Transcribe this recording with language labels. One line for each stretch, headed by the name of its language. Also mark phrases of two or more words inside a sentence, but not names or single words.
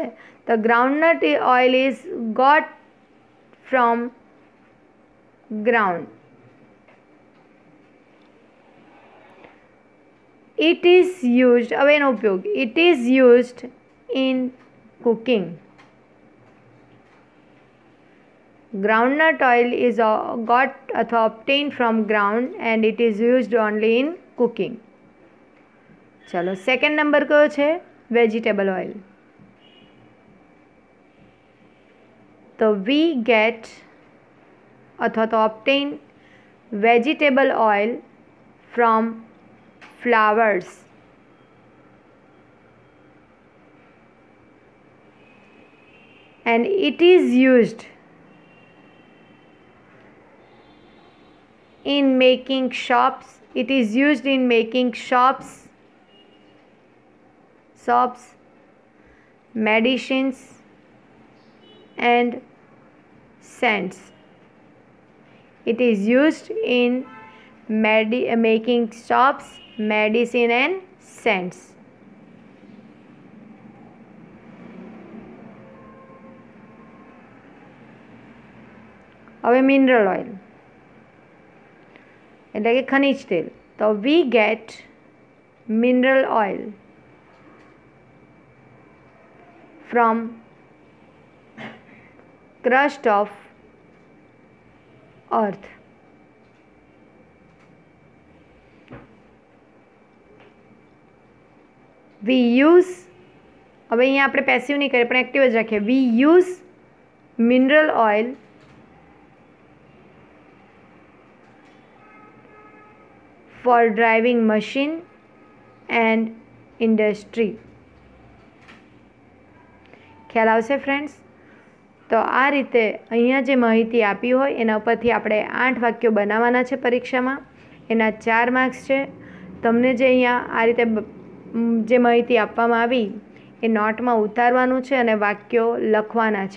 English: તો groundnut oil is got from ground. it is used.
Gujarati: હવે એનો ઉપયોગ.
English: it is used in cooking. Groundnut oil is got અથવા obtained from ground and it is used only in cooking.
Gujarati: ચલો સેકન્ડ નંબર કયો છે?
English: vegetable oil. તો we get
Gujarati: અથવા તો
English: obtain vegetable oil from flowers. And it is used in making soaps. It is used in making soaps, medicines and scents. It is used in making soaps, medicine and scents.
Gujarati: હવે
English: mineral oil
Gujarati: એટલે કે ખનિજ તેલ.
English: તો we get mineral oil from crust of earth. We use,
Gujarati: હવે અહીંયા આપણે પેસિવ નહીં કરીએ પણ એક્ટિવ જ રાખીએ.
English: We use mineral oil for driving machine and industry.
Gujarati: ખ્યાલ આવશે ફ્રેન્ડ્સ? તો આ રીતે અહીંયા જે માહિતી આપી હોય એના ઉપરથી આપણે 8 વાક્યો બનાવવાના છે પરીક્ષામાં. એના 4 માર્ક્સ છે. તમને જે અહીંયા આ રીતે જે માહિતી આપવામાં આવી એ નોટમાં ઉતારવાનું છે અને વાક્યો લખવાના છે.